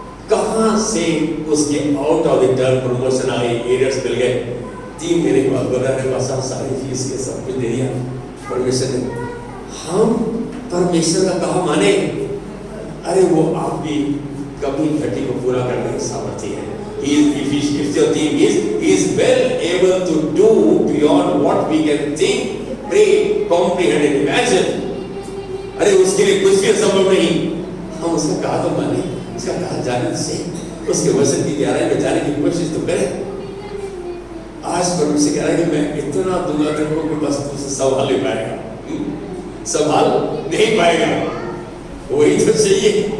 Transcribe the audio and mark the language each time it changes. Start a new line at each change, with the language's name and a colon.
Hindi: कहां से उसके
English: out of the term promotion
Hindi: I, arrears मिल गए। 3 महीने के बाद बोला अरे बस सारी फीस के सब कुछ दे दिया परमेश्वर ने। हम परमेश्वर का कहा माने, अरे वो आप भी कभी घटी को पूरा करने की सामर्थ्य है।
English: If your thing is, he is well able to do beyond what we can think, pray, comprehend and imagine.
Hindi: अरे उसके लिए कुछ भी असंभव नहीं। हम उसका कहा तो माने, उसका कहा जाने से, उसके वचन की गहराई में जाने की कोशिश तो करें। आज परमेश्वर कह रहा है कि मैं इतना दूंगा तेरे को कि बस तुझसे संभाल नहीं पाएगा, संभाल नहीं पाएगा, वही तो चाहिए।